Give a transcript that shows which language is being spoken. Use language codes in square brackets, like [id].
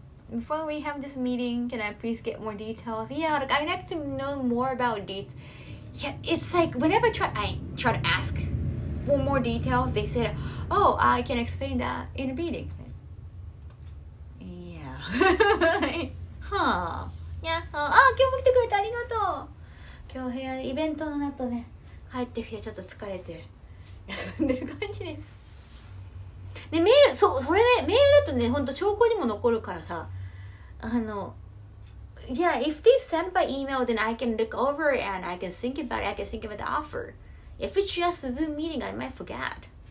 [en] before we have this meeting, can I please get more details? Yeah, like I'd like to know more about details. Yeah, it's like whenever I try to ask for more details, they said, oh, I can explain that in a meeting. Yeah. Huh. Yeah. [ja] あ、今日も来てくれてありがとう。今日部屋でイベントの後ね、帰ってきてちょっと疲れて休んでる感じです。で、メール、それね、メールだとね、ほんと証拠にも残るからさ、 [en] yeah, if they send by email, then I can look over it and I can think about it. I can think about the offer. If it's just a Zoom meeting, I might forget.